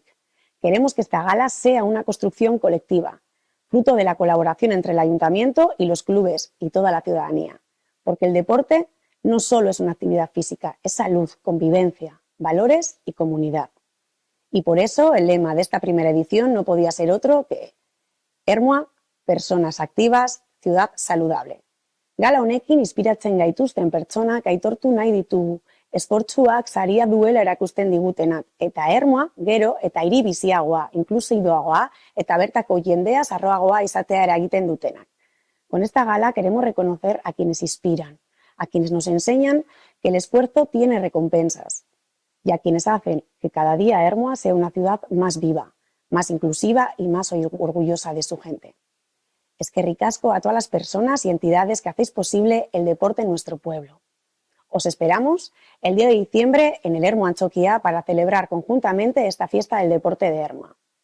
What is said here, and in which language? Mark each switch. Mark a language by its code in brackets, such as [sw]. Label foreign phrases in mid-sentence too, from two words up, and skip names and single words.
[es] Queremos que esta gala sea una construcción colectiva, fruto de la colaboración entre el ayuntamiento y los clubes y toda la ciudadanía. Porque el deporte no solo es una actividad física, es salud, convivencia, valores y comunidad. Y por eso el lema de esta primera edición no podía ser otro que Ermua, personas activas, ciudad saludable. [eu] Gala honekin inspiratzen gaituzten pertsonak aitortu nahi ditugu, esfortzuak saria duela erakusten digutenak, eta Ermua gero eta hiri biziagoa, inklusiboagoa eta bertako jendea sarroagoa izatea eragiten dutenak. [es] Con esta gala queremos reconocer a quienes inspiran, a quienes nos enseñan que el esfuerzo tiene recompensas y a quienes hacen que cada día Ermua sea una ciudad más viva, más inclusiva y más orgullosa de su gente. [eu] Eskerrik asko [es] a todas las personas y entidades que hacéis posible el deporte en nuestro pueblo. Os esperamos el 10 de diciembre en el Ermua Antzokia para celebrar conjuntamente esta fiesta del deporte de Ermua.